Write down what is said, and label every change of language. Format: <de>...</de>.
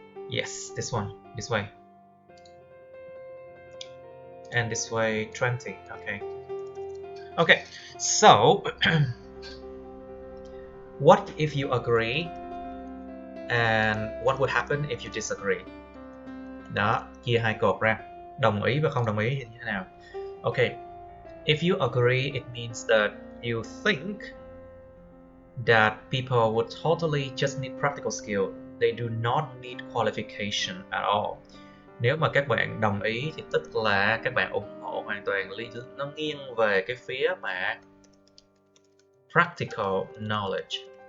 <en>Yes, this one, this way. And this way 20, okay. Okay, so what if you agree and what would happen if you disagree?</en> <vi>Đó, chia hai cột ra, đồng ý và không đồng ý như thế nào.</vi> <en>Okay, if you agree, it means that you think that people would totally just need practical skill. They do not need qualification at all.</en> <vi>Nếu mà các bạn đồng ý thì tức là các bạn ủng hộ hoàn toàn, nó nghiêng về cái phía mà practical knowledge.</vi>